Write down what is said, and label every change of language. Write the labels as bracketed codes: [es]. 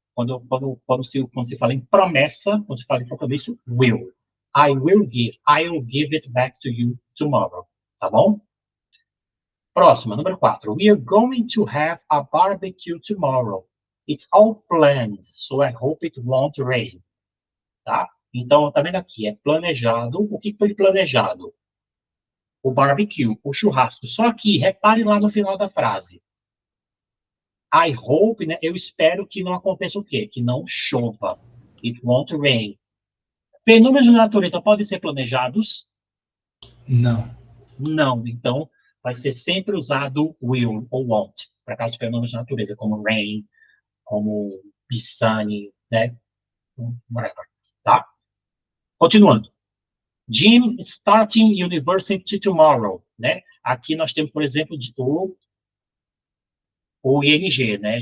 [pt] Quando se fala em promessa, quando se fala em compromisso, will. [en] I'll give it back to you tomorrow. [pt] Tá bom? Próxima, número 4. [en] We are going to have a barbecue tomorrow. It's all planned, so I hope it won't rain. [pt] Tá? Então, tá vendo aqui? É planejado. O que foi planejado? O barbecue, o churrasco. Só que, repare lá no final da frase. [en] I hope, [pt] né? Eu espero que não aconteça o quê? Que não chova. [en] It won't rain. [pt] Fenômenos de natureza podem ser planejados? Não. Não. Então, vai ser sempre usado will ou won't, para casos de fenômenos de natureza, como rain, como be sunny, né? Whatever, tá? Continuando. [en] Jim starting university tomorrow, né? [pt] Aqui nós temos, por exemplo, o ING, né?